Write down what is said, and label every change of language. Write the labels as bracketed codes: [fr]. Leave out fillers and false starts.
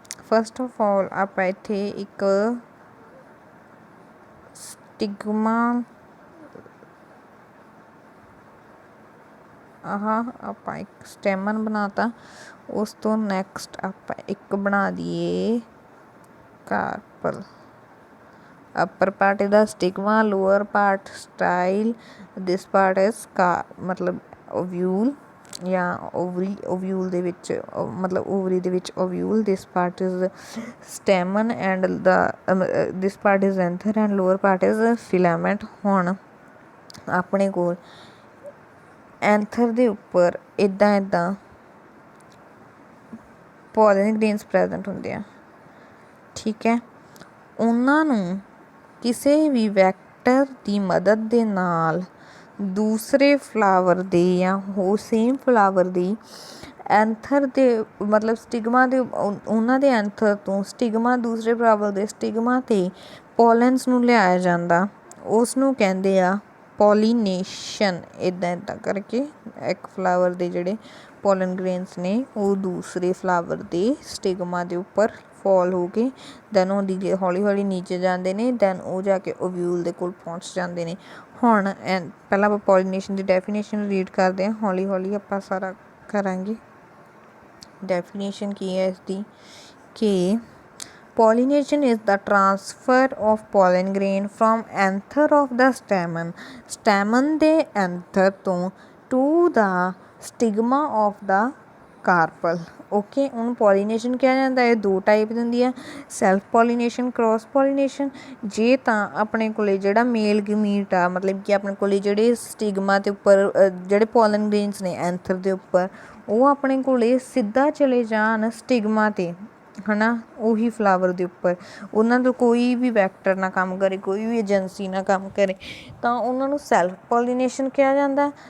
[pa] First of all ਆਪਾਂ ਇੱਥੇ ਇੱਕ ਸਟਿਗਮਾ ਆਹ ਆਪਾਂ ਇੱਕ ਸਟੈਮਨ ਬਣਾਤਾ। ਉਸ ਤੋਂ ਨੈਕਸਟ ਆਪਾਂ ਇੱਕ ਬਣਾ ਦਈਏ carpal. [en] upper part is the stigma, lower part style, this part is ਮਤਲਬ ovule [pa] ਜਾਂ ovule ਦੇ ਵਿੱਚ [en] ਮਤਲਬ ovary ਦੇ ਵਿੱਚ ovule, this part is stamen and this part is anther and lower part is filament। [pa] ਹੁਣ ਆਪਣੇ ਕੋਲ ਐਂਥਰ ਦੇ ਉੱਪਰ ਇੱਦਾਂ ਪੋਲਨ ਗ੍ਰੇਨਸ ਪ੍ਰੈਜ਼ੈਂਟ ਹੁੰਦੇ ਆ, ਠੀਕ ਹੈ। ਉਹਨਾਂ ਨੂੰ ਕਿਸੇ ਵੀ ਵੈਕਟਰ ਦੀ ਮਦਦ ਦੇ ਨਾਲ ਦੂਸਰੇ ਫਲਾਵਰ ਦੇ ਜਾਂ ਹੋਰ ਸੇਮ ਫਲਾਵਰ ਦੀ ਐਂਥਰ ਦੇ ਮਤਲਬ ਸਟਿਗਮਾ ਦੇ ਉਹਨਾਂ ਦੇ ਐਂਥਰ ਤੋਂ ਸਟਿਗਮਾ ਦੂਸਰੇ ਫਲਾਵਰ ਦੇ ਸਟਿਗਮਾ 'ਤੇ ਪੋਲਨਸ ਨੂੰ ਲਿਆਇਆ ਜਾਂਦਾ, ਉਸ ਨੂੰ ਕਹਿੰਦੇ ਆ ਪੋਲੀਨੇਸ਼ਨ। ਇੱਦਾਂ ਕਰਕੇ ਇੱਕ ਫਲਾਵਰ ਦੇ ਜਿਹੜੇ ਪੋਲਨ ਗ੍ਰੇਨਸ ਨੇ ਉਹ ਦੂਸਰੇ ਫਲਾਵਰ ਦੇ ਸਟਿਗਮਾ ਦੇ ਉੱਪਰ ਫੋਲ ਹੋ ਕੇ ਦੈਨ ਉਹ ਹੌਲੀ ਹੌਲੀ ਨੀਚੇ ਜਾਂਦੇ ਨੇ, ਦੈਨ ਉਹ ਜਾ ਕੇ ਓਵਿਊਲ ਦੇ ਕੋਲ ਪਹੁੰਚ ਜਾਂਦੇ ਨੇ। ਹੁਣ ਪਹਿਲਾਂ ਆਪਾਂ ਪੋਲੀਨੇਸ਼ਨ ਦੀ ਡੈਫੀਨੇਸ਼ਨ ਰੀਡ ਕਰਦੇ ਹਾਂ, ਹੌਲੀ ਹੌਲੀ ਆਪਾਂ ਸਾਰਾ ਕਰਾਂਗੇ। ਡੈਫੀਨੇਸ਼ਨ ਕੀ ਹੈ ਇਸਦੀ ਕਿ [en] pollination is the transfer of pollen grain from anther of the stamen [pa] ਦੇ anther ਤੋਂ [en] to the stigma of the carpel। [pa] Okay, ਉਹਨੂੰ ਪੋਲੀਨੇਸ਼ਨ ਕਿਹਾ ਜਾਂਦਾ। ਇਹ ਦੋ ਟਾਈਪ ਦੀ ਹੁੰਦੀ ਆ, ਸੈਲਫ ਪੋਲੀਨੇਸ਼ਨ, ਕ੍ਰੋਸ ਪੋਲੀਨੇਸ਼ਨ। ਜੇ ਤਾਂ ਆਪਣੇ ਕੋਲ ਜਿਹੜਾ ਮੇਲ ਗਮੀਟ ਆ ਮਤਲਬ ਕਿ ਆਪਣੇ ਕੋਲ ਜਿਹੜੇ ਸਟਿਗਮਾ ਦੇ ਉੱਪਰ ਜਿਹੜੇ ਪੋਲਨ ਗ੍ਰੇਨਸ ਨੇ ਐਂਥਰ ਦੇ ਉੱਪਰ ਉਹ ਆਪਣੇ ਕੋਲ ਸਿੱਧਾ ਚਲੇ ਜਾਣ ਸਟਿਗਮਾ 'ਤੇ ਹੈ ਨਾ, ਉਹੀ ਫਲਾਵਰ ਦੇ ਉੱਪਰ ਉਹਨਾਂ ਦਾ ਕੋਈ ਵੀ ਵੈਕਟਰ ਨਾ ਕੰਮ ਕਰੇ, ਕੋਈ ਵੀ ਏਜੰਸੀ ਨਾ ਕੰਮ ਕਰੇ, ਤਾਂ ਉਹਨਾਂ ਨੂੰ ਸੈਲਫ ਪੋਲੀਨੇਸ਼ਨ ਕਿਹਾ ਜਾਂਦਾ।